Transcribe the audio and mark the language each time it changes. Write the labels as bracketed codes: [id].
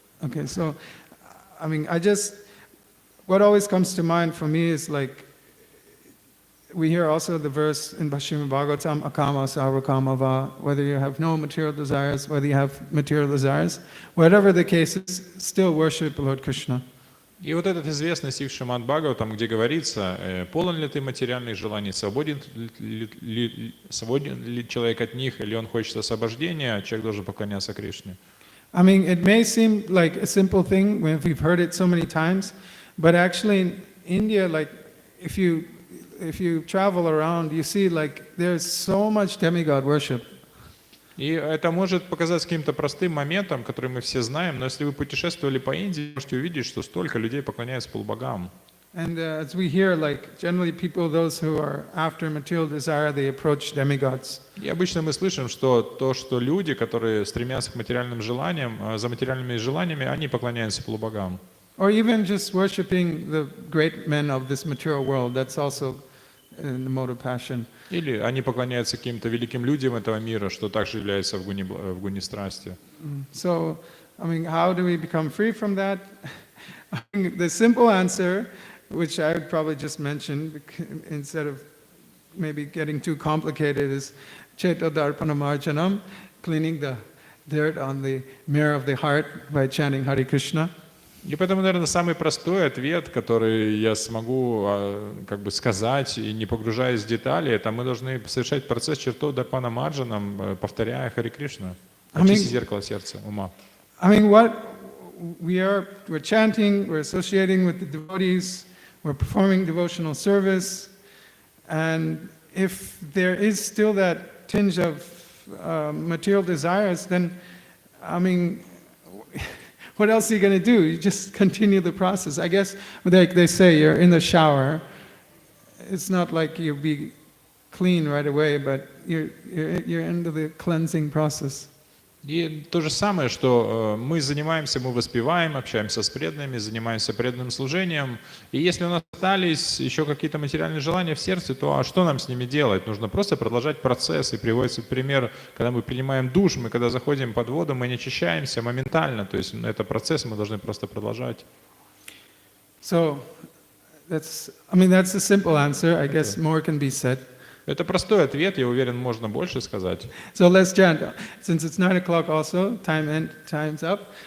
[en] Okay, so, I mean, what always comes to mind for me is like, we hear also the verse in Bhashima Bhagavatam, [sa] akama sarvakama va, [en] whether you have no material desires, whether you have material desires, whatever the case is, still worship Lord Krishna. [ru] И вот этот известный стих Шримад Бхагаватам, где говорится, полон ли ты материальных желаний, свободен ли человек от них, или он хочет освобождения, человек должен поклоняться Кришне. [en] I mean, it may seem like a simple thing when we've heard it so many times, but actually in India, like if you travel around, you see like there's so much demigod worship. [ru] И это может показаться каким-то простым моментом, который мы все знаем, но если вы путешествовали по Индии, можете увидеть, что столько людей поклоняются полубогам. [en] And as we hear, like generally people, those who are after material desire, they approach demigods. [ru] И обычно мы слышим, что то, что люди, которые стремятся к материальным желаниям, за материальными желаниями, они поклоняются полубогам. [en] Or even just worshiping the great men of this material world, that's also in the mode of passion. [ru] Или они поклоняются каким-то великим людям этого мира, что также является в гуне страсти. [en] So, I mean, how do we become free from that? I think the simple answer, which I would probably just mention instead of maybe getting too complicated, is Cheto Darpanamarjanam, cleaning the dirt on the mirror of the heart by chanting Hare Krishna. [ru] И поэтому, наверное, самый простой ответ, который я смогу как бы сказать, и не погружаясь в детали, это мы должны совершать процесс чертов Дарпана Марджаном, повторяя Харе Кришна, очистить зеркало сердца, ума. [en] I mean, we're chanting, we're associating with the devotees, we're performing devotional service, and if there is still that tinge of material desires, then, I mean, what else are you going to do? You just continue the process. I guess, like they say, you're in the shower. It's not like you'll be clean right away, but you're into the cleansing process. [ru] И то же самое, что мы занимаемся, мы воспеваем, общаемся с преданными, занимаемся преданным служением. И если у нас остались еще какие-то материальные желания в сердце, то что нам с ними делать? Нужно просто продолжать процесс. И приводится пример, когда мы принимаем душ, мы когда заходим под воду, мы не очищаемся моментально. То есть это процесс, мы должны просто продолжать. [en] So, that's the simple answer. I guess more can be said. [ru] Это простой ответ, я уверен, можно больше сказать. [en] So let's chant. Since it's 9 o'clock also, time's up.